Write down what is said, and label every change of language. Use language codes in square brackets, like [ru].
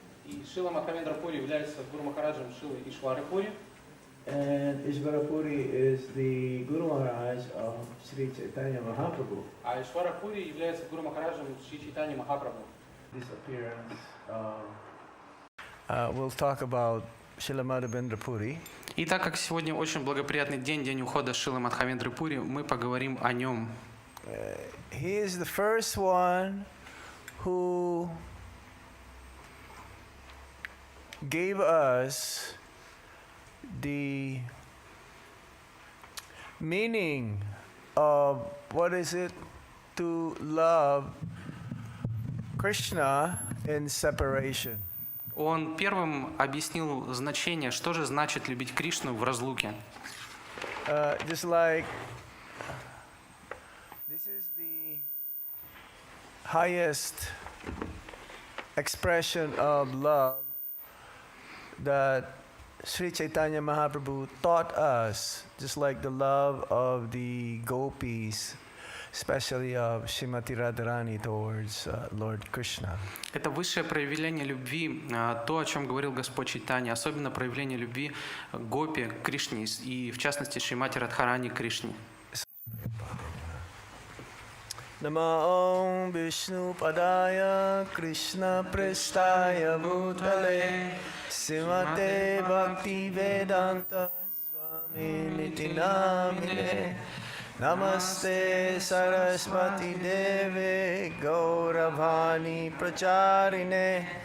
[ru] И Шрила Мадхавендра Пури является Гуру Махараджем Шрилы Ишвары Пури. [en] And Ishvara Puri is the Guru Maharaj of Sri Chaitanya Mahaprabhu. [ru] А Ишвара Пури является Гуру Махараджем Шри Чайтаньи Махапрабху. [en] Disappearance. We'll talk about Srila Madhavendra Puri. [ru] И так как сегодня очень благоприятный день, день ухода Шрилы Мадхавендры Пури, мы поговорим о нем. [en] He is the first one who gave us the meaning of what is it to love Krishna in separation. [ru] Он первым объяснил значение, что же значит любить Кришну в разлуке. [en] Just like this is the highest expression of love that Sri Chaitanya Mahaprabhu taught us, just like the love of the gopis, especially of Srimati Radharani towards Lord Krishna. [ru] Это высшее проявление любви, то, о чем говорил Господь Чайтанья, особенно проявление любви гопи к Кришне, и в частности Шримати Радхарани к Кришне. [sa] Namo Vishnu Padaya Krishna Prestaya Bhutale Srimate Bhakti Vedanta Swami Niti Namine Namaste Saraswati Deve Gauravani Pracharine